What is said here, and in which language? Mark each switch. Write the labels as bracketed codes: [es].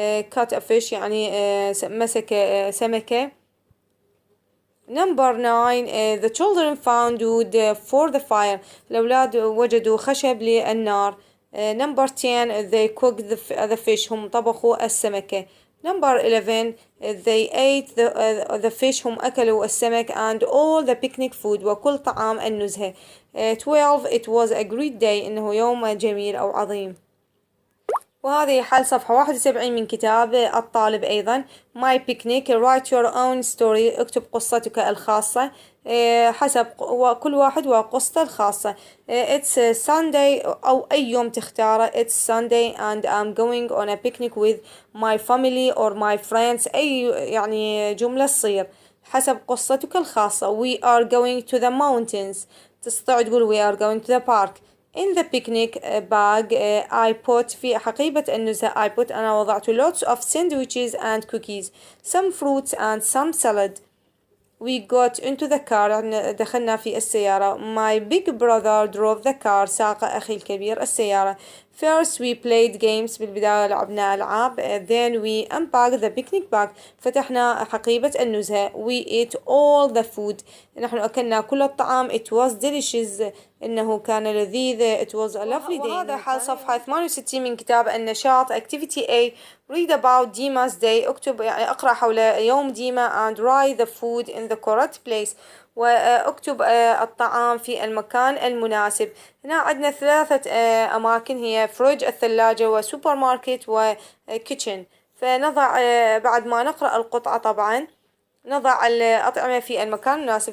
[en] caught a fish [ar] يعني مسك سمكة. [en] Number 9 the children found wood for the fire. [ar] الأولاد وجدوا خشب للنار. [en] Number 10 they cooked the fish. [ar] هم طبخوا السمكة. [en] Number 11 they ate the fish [ar] هم أكلوا السمك [en] and all the picnic food [ar] وكل طعام النزهة. [en] 12 it was a great day [ar] إنه يوم جميل أو عظيم. وهذه حل صفحة 71 من كتاب الطالب أيضا. [en] My picnic write your own story [ar] اكتب قصتك الخاصة حسب كل واحد وقصته الخاصة. [en] It's Sunday [ar] أو أي يوم تختاره. [en] It's Sunday and I'm going on a picnic with my family or my friends. [ar] أي يعني جملة تصير حسب قصتك الخاصة. [en] We are going to the mountains. [ar] تستطيع تقول [en] we are going to the park. In the picnic bag I put [ar] في حقيبة النزهة [en] I put [ar] أنا وضعت [en] lots of sandwiches and cookies, some fruits and some salad. We got into the car [ar] دخلنا في السيارة. [en] My big brother drove the car [ar] ساق أخي الكبير السيارة. [en] First we played games [ar] بالبداية لعبنا ألعاب. [en] Then we unpacked the picnic bag [ar] فتحنا حقيبة النزهة. [en] We ate all the food [ar] نحن أكلنا كل الطعام. [en] It was delicious [ar] إنه كان لذيذ. [en] It was a lovely day. [ar] وهذا حال صفحة 68 من كتاب النشاط. [en] Activity A read about Dima's day [ar] اكتب يعني اقرأ حول يوم ديما [en] and write the food in the correct place [ar] واكتب الطعام في المكان المناسب. هنا عندنا ثلاثة أماكن هي فريج الثلاجة وسوبر ماركت وكيتشن. فنضع بعد ما نقرأ القطعة طبعا نضع الأطعمة في المكان المناسب.